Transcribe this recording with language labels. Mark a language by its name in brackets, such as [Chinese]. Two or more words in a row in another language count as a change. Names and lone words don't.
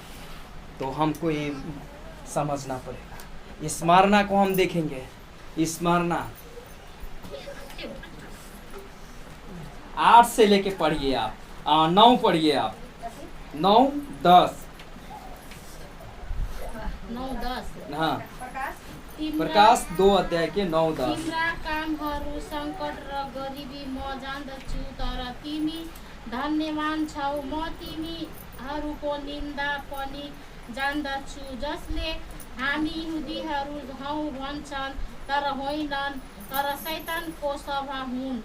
[Hindi] तो हमको ये समझना पड़ेगा। स्मरणा को हम देखेंगे। स्मरणा 8 से लेके पढ़िए आप, 9 पढ़िए आप, 9, 10। 9-10। हाँ, [Nepali] तिम्रा [Hindi] प्रकाश 2 अध्याय के 9-10। [Nepali] तिम्रा कामहरू सङ्कट र गरिबी म जान्दछु, तर तिमी धन्यवान छौ। म तिमीहरूको निन्दा पनि जान्दछु, जसले हामी यहुदीहरू हौ भन्छन् तर होइनन्, तर शैतानको सभा हुन्।